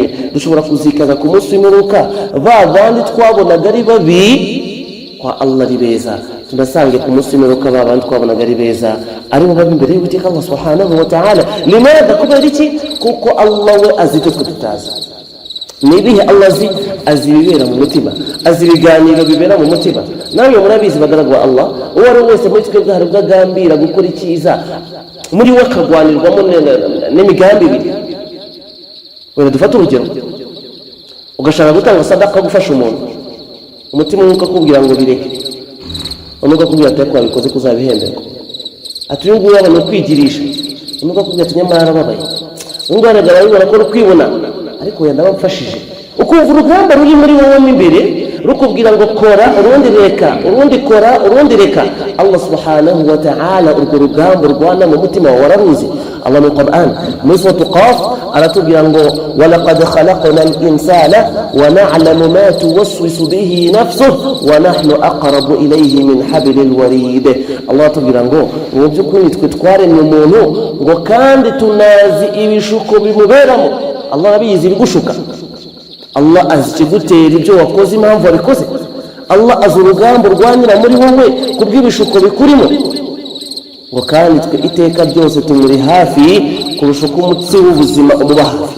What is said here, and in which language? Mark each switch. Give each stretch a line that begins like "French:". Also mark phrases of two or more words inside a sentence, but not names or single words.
Kinyarwanda: Dushobora kuzikaza ku munsi w'imperuka ba bandi twabonaga ari babi kwa Allah ari beza, tunasange ku munsi w'imperuka ba bandi twabonaga ari beza ari bo babi imbere y'Uwiteka
Arabic: الله سبحانه وتعالى.
Kinyarwanda: Limadha? kubera iki? Kuko Allah we azi icyo tutazi. Nibihe Allah azi ibibera mu mutima, azi ibiganiro bibera mu mutima. Nawe murabizi bagaragwa Allah, uwo ari wese muri twebwe hari ubwagambira gukora icyiza, muri we akagwanirwamo n'imigambi ibiri. Wenda dufate urugero, ugashaka gutanga sadaka gufasha umuntu, umutima umwe ukakubwira ngo bireke, umwe ukakubwira ati wabikoze kuzabihemberwa, ati uyu nguyu yabona kwigirisha, umwe ukakubwira ati nyamara arababaye, uyu nguyu aragaragara bibona ko rukwibona, ariko yenda bamfashije. Ukumva urugamba ruri muri wowe mo imbere rukubwira ngo kora urundi reka, urundi kora urundi reka.
Arabic: الله سبحانه وتعالى
Kinyarwanda: urwo rugamba rwana mu mutima wawe wararuzi. Allah mu Qur'an muri surah Qaf aratubwira ngo
Arabic: ولقد خلقنا الإنسان ونعلم ما توسوس به نفسه ونحن أقرب إليه من حبل الوريد.
Kinyarwanda: Allah atubwira ngo mu by'ukuri twe twaremye umuntu ngo kandi tunazi ibishuko bimuberamo. Allah abizi bigushuka, Allah azi ikigutera ibyo wakoze impamvu wabikoze, Allah azi urugamba urwanira muri wowe kubw'ibishuko bikurimo, ngo kandi twe iteka byose tumuri hafi kurusha uko umutsi w'ubuzima umuba hafi.